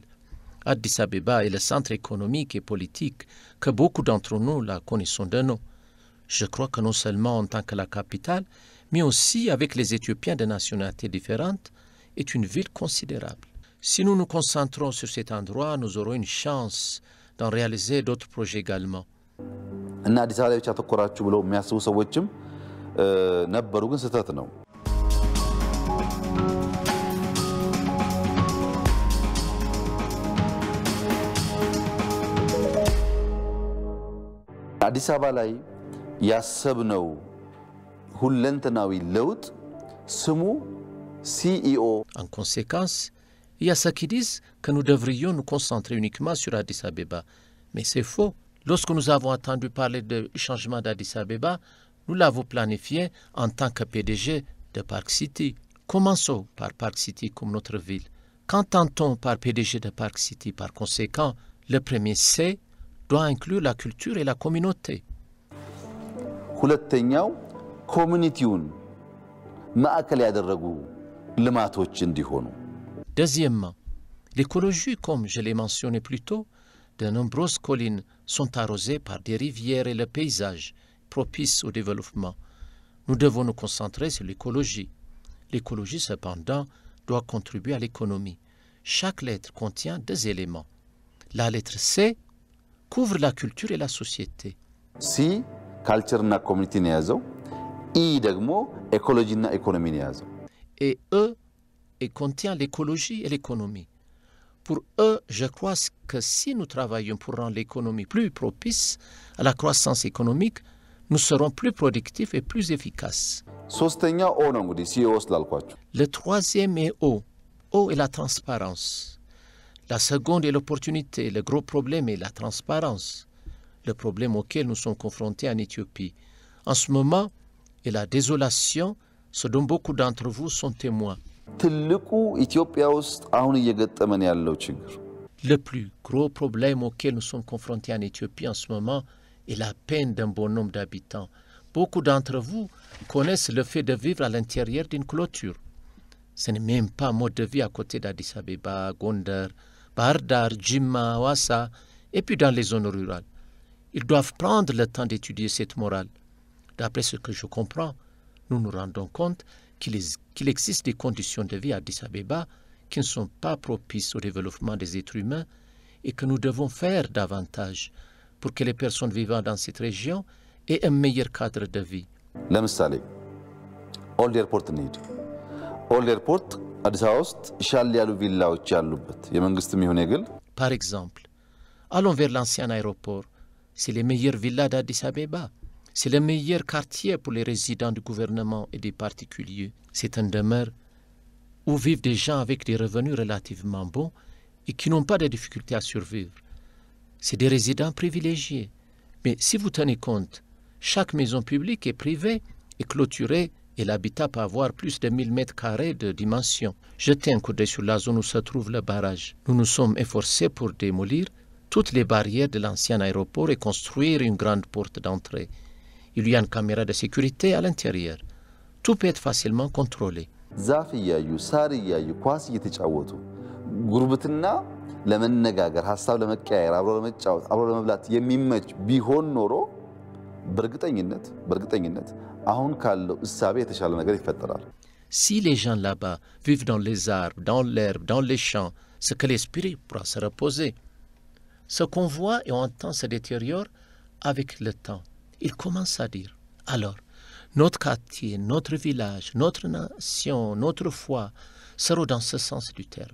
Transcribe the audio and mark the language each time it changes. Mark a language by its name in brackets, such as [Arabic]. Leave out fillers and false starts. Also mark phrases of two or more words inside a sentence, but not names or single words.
[French] Addis Abeba est le centre économique et politique que beaucoup d'entre nous la connaissons de nom. Je crois que non seulement en tant que la capitale, mais aussi avec les Éthiopiens de nationalités différentes, est une ville considérable. Si nous nous concentrons sur cet endroit, nous aurons une chance d'en réaliser d'autres projets également. [Amharic] እና አዲስ አበባ ብቻ ተኮራችሁ ብለው የሚያስቡ ሰዎችም ነበሩ፣ ግን ስህተት ነው። አዲስ አበባ ላይ ያሰብነው ሁለንተናዊ ለውጥ ስሙ CEO. [French] En conséquence, il y a ceux qui disent que nous devrions nous concentrer uniquement sur Addis Abeba. Mais c'est faux. Lorsque nous avons entendu parler du changement d'Addis Abeba, nous l'avons planifié en tant que PDG de Park City. Commençons par Park City comme notre ville. Qu'entend-on par PDG de Park City? Par conséquent, le premier C doit inclure la culture et la communauté. [Amharic] ሁለተኛው ኮሚኒቲውን ማዕከል ያደረጉ ልማቶች እንዲሆኑ። [French] Deuxièmement, l'écologie, comme je l'ai mentionné plus tôt, de nombreuses collines sont arrosées par des rivières et le paysage propice au développement. Nous devons nous concentrer sur l'écologie. L'écologie, cependant, doit contribuer à l'économie. Chaque lettre contient deux éléments. La lettre C couvre la culture et la société. C, culture et community [Amharic] የያዘው E ደግሞ [French] écologie et économie የያዘው et E et contient l'écologie et l'économie. Pour eux, je crois que si nous travaillons pour rendre l'économie plus propice à la croissance économique, nous serons plus productifs et plus efficaces. [Amharic] ሶስተኛው O ነው እንግዲህ CEO ስላልኳችሁ። [French] Le troisième est O. O est la transparence. La seconde est l'opportunité. Le gros problème est la transparence. Le problème auquel nous sommes confrontés en Éthiopie en ce moment est la désolation, ce dont beaucoup d'entre vous sont témoins. [Amharic] ትልቁ ኢትዮጵያ ውስጥ አሁን እየገጠመን ያለው ችግር [French] Le plus gros problème auquel nous sommes confrontés en Éthiopie en ce moment est la peine d'un bon nombre d'habitants. Beaucoup d'entre vous connaissent le fait de vivre à l'intérieur d'une clôture. Ce n'est même pas un mode de vie à côté d'Addis Abeba, Gondar, Bahar Dar, Jimma, Hawassa, et puis dans les zones rurales. Ils doivent prendre le temps d'étudier cette morale. D'après ce que je comprends, nous nous rendons compte qu'il existe des conditions de vie à Addis Abeba qui ne sont pas propices au développement des êtres humains et que nous devons faire davantage pour que les personnes vivant dans cette région aient un meilleur cadre de vie. [Amharic] ለምሳሌ ኦልድ ኤርፖርት እንሂድ። ኦልድ ኤርፖርት አዲስ አበባ ውስጥ ሻል ያሉ ቪላዎች ያሉበት የመንግስትም ይሁን የግል። [French] Par exemple, allons vers l'ancien aéroport. C'est les meilleures villas d'Addis Abeba. C'est le meilleur quartier pour les résidents du gouvernement et des particuliers. C'est une demeure où vivent des gens avec des revenus relativement bons et qui n'ont pas de difficultés à survivre. C'est des résidents privilégiés. Mais si vous tenez compte, chaque maison publique est privée et clôturée et l'habitat peut avoir plus de 1000 mètres carrés de dimension. Jetez un coup d'œil sur la zone où se trouve le barrage. Nous nous sommes efforcés pour démolir toutes les barrières de l'ancien aéroport et construire une grande porte d'entrée. Il y a une caméra de sécurité à l'intérieur. Tout peut être facilement contrôlé. [Amharic] ዛፍ እያዩ ሳር እያዩ ኳስ እየተጫወቱ ጉርብትና ለመነጋገር ሐሳብ ለመቀያየር አብሮ ለመጫወት አብሮ ለመብላት የሚመች ቢሆን ኖሮ በርግጠኝነት አሁን ካለው እሳቤ የተሻለ ነገር ይፈጠራል። [French] Si les gens là-bas vivent dans les arbres, dans l'herbe, dans les champs, c'est que l'esprit pourra se reposer. Ce qu'on voit et on entend se détériore avec le temps. Il commence à dire. Alors, notre quartier, notre village, notre nation, notre foi seront dans ce sens du terme.